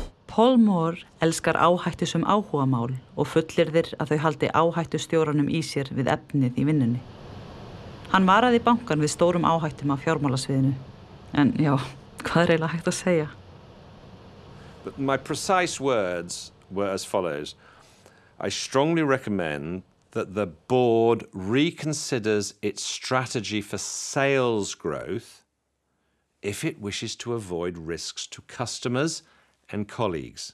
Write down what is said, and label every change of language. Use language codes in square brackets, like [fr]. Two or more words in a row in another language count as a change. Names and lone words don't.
[is] Paul Moore elskar áhættusum áhugamál og fullyrðir að þau haldi áhættustjóranum í sér við efnið í vinnunni. Hann varaði bankan við stórum áhættum á fjármálasviðinu. En já, hvað eiginlega hægt að segja? [en] But my precise words were as follows. I strongly recommend that the board reconsiders its strategy for sales growth if it wishes to avoid risks to customers and colleagues.